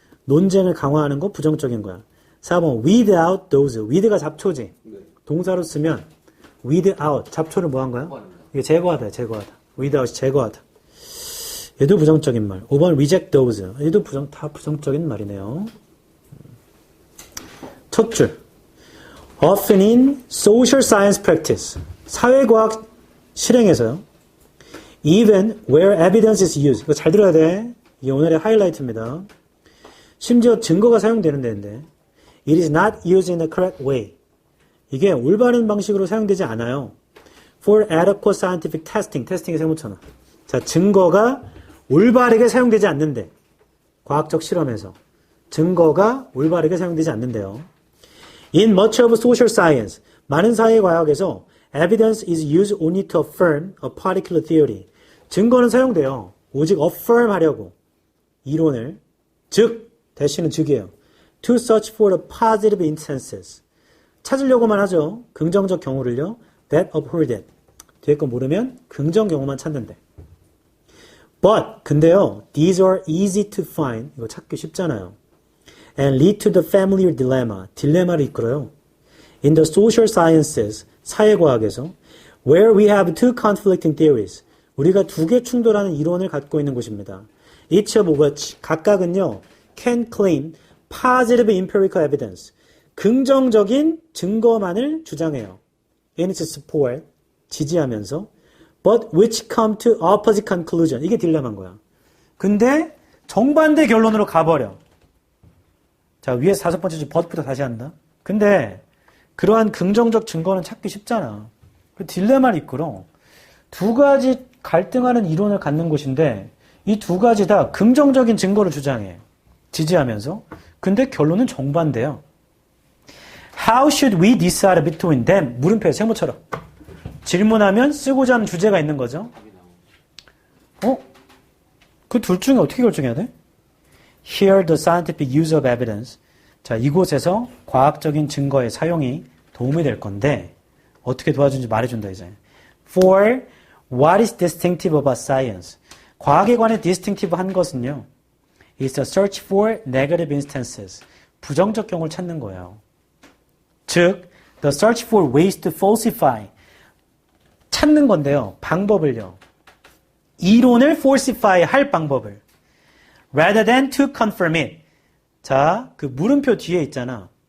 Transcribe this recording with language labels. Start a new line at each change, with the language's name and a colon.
Korean: 논쟁을 강화하는 거 부정적인 거야. 4번,
English: weed out those.
Korean: weed가 잡초지. 동사로 쓰면, weed out. 잡초를 뭐 한 거야? 이게 제거하다, 제거하다. weed out이 제거하다. 얘도 부정적인 말. 5번,
English: reject those.
Korean: 얘도 다 부정적인 말이네요. 첫 줄.
English: often in social science practice.
Korean: 사회과학 실행에서요.
English: even where evidence is used.
Korean: 이거 잘 들어야 돼. 이게 오늘의 하이라이트입니다. 심지어 증거가 사용되는 데인데
English: it is not used in a correct way.
Korean: 이게 올바른 방식으로 사용되지 않아요.
English: for adequate scientific testing.
Korean: 테스팅에 세모쳐놔. 자, 증거가 올바르게 사용되지 않는데 과학적 실험에서 증거가 올바르게 사용되지 않는데요.
English: In much of social science,
Korean: 많은 사회과학에서
English: evidence is used only to affirm a particular theory.
Korean: 증거는 사용돼요. 오직 affirm 하려고. 이론을. 즉, 대신은 즉이에요.
English: To search for the positive instances.
Korean: 찾으려고만 하죠. 긍정적 경우를요.
English: That uphold it.
Korean: 뒤에 거 모르면 긍정 경우만 찾는데.
English: But,
Korean: 근데요.
English: These are easy to find.
Korean: 이거 찾기 쉽잖아요.
English: And lead to the familiar dilemma.
Korean: 딜레마를 이끌어요.
English: In the social sciences,
Korean: 사회과학에서
English: where we have two conflicting theories.
Korean: 우리가 두 개 충돌하는 이론을 갖고 있는 곳입니다.
English: Each of which,
Korean: 각각은요,
English: can claim positive empirical evidence.
Korean: 긍정적인 증거만을 주장해요.
English: In its support,
Korean: 지지하면서
English: but which come to opposite conclusion.
Korean: 이게 딜레마인 거야. 근데 정반대 결론으로 가버려. 자, 위에 5번째 줄 but부터 다시 한다. 근데 그러한 긍정적 증거는 찾기 쉽잖아. 그 딜레마를 이끌어. 두 가지 갈등하는 이론을 갖는 곳인데 이 두 가지 다 긍정적인 증거를 주장해. 지지하면서. 근데 결론은 정반대야.
English: How should we decide between them?
Korean: 물음표에 세모처럼. 질문하면 쓰고자 하는 주제가 있는 거죠. 그 둘 중에 어떻게 결정해야 돼?
English: Here the scientific use of evidence.
Korean: 자, 이곳에서 과학적인 증거의 사용이 도움이 될 건데 어떻게 도와주는지 말해준다 이제.
English: For what is distinctive about science?
Korean: 과학에 관해 distinctive한 것은요.
English: is a search for negative instances.
Korean: 부정적 경우를 찾는 거예요.
English: 즉, the search for ways to falsify.
Korean: 찾는 건데요. 방법을요. 이론을 falsify 할 방법을.
English: rather than to confirm it.
Korean: 자, 그 물음표 뒤에 있잖아.